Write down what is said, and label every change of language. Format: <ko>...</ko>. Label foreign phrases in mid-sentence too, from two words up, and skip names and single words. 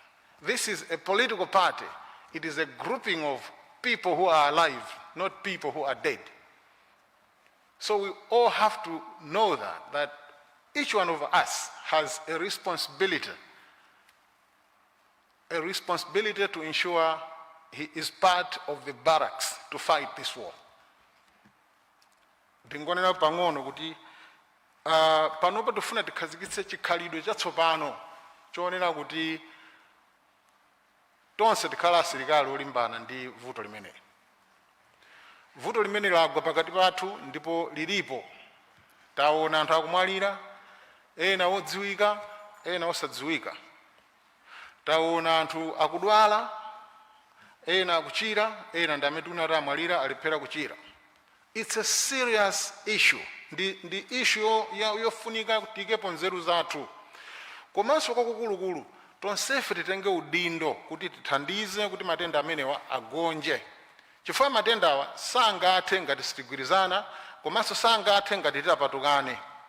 <en>This is a political party. It is a grouping of people who are alive, not people who are dead. So we all have to know that each one of us has a responsibility to ensure he is part of the barracks to fight this war.</en> <ny>Ndingonera pang'ono kuti panopa tofuna tikhazikitse chikhalidwe chatsopano choonera kuti tonse tikhala asilikali olimbana ndi vuto limene. Vuto limene lagwa pakati pathu ndipo lilipo. Taona anthu akumwalira, ena odziwika, ena osadziwika. Taona anthu akudwala, ena akuchira, ena ndi amene tunati amwalira alephera kuchira.</ny> <en>It's a serious issue.</en> <ny>Ndi issue yofunika tikepo nzeru zathu. Komanso kwakukulukulu, tonsefe titenge udindo kuti tithandize kuti matenda amenewa agonje. Chifukwa matenda awa sangathe ngati sitigwirizana, komanso sangathe ngati titapatukane.</ny>